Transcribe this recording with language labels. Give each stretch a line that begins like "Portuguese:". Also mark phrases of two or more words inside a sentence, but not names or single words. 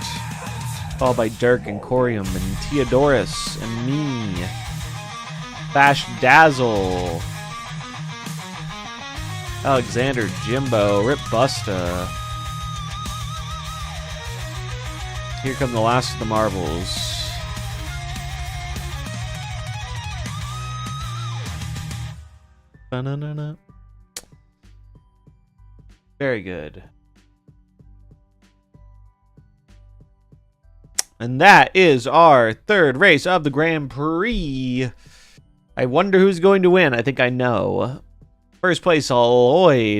English: Followed by Dirk and Corium and Theodorus and me. Bash Dazzle. Alexander, Jimbo, Rip Busta. Here come the last of the marbles. Ba-na-na-na. Very good. And that is our third race of the Grand Prix. I wonder who's going to win. I think I know. First place, Lloyd.